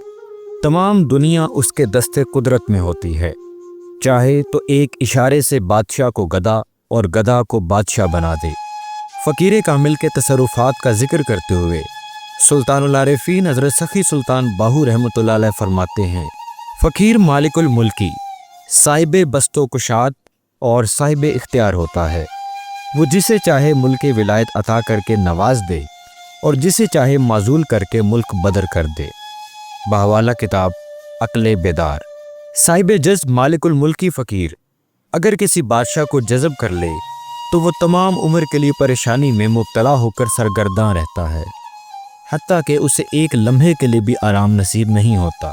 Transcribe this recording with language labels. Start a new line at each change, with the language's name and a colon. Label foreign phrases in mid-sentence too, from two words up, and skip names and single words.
Urdu: تمام دنیا اس کے دست قدرت میں ہوتی ہے، چاہے تو ایک اشارے سے بادشاہ کو گدا اور گدا کو بادشاہ بنا دے۔ فقیر کامل کے تصرفات کا ذکر کرتے ہوئے سلطان العارفین حضرت سخی سلطان باہو رحمۃ اللہ علیہ فرماتے ہیں، فقیر مالک الملکی صاحب بست و کشاد اور صاحب اختیار ہوتا ہے، وہ جسے چاہے ملک ولایت عطا کر کے نواز دے اور جسے چاہے معزول کر کے ملک بدر کر دے۔ بحوالہ کتاب عقل بیدار۔ صاحب جذب مالک الملکی فقیر اگر کسی بادشاہ کو جذب کر لے تو وہ تمام عمر کے لیے پریشانی میں مبتلا ہو کر سرگرداں رہتا ہے، حتیٰ کہ اسے ایک لمحے کے لیے بھی آرام نصیب نہیں ہوتا۔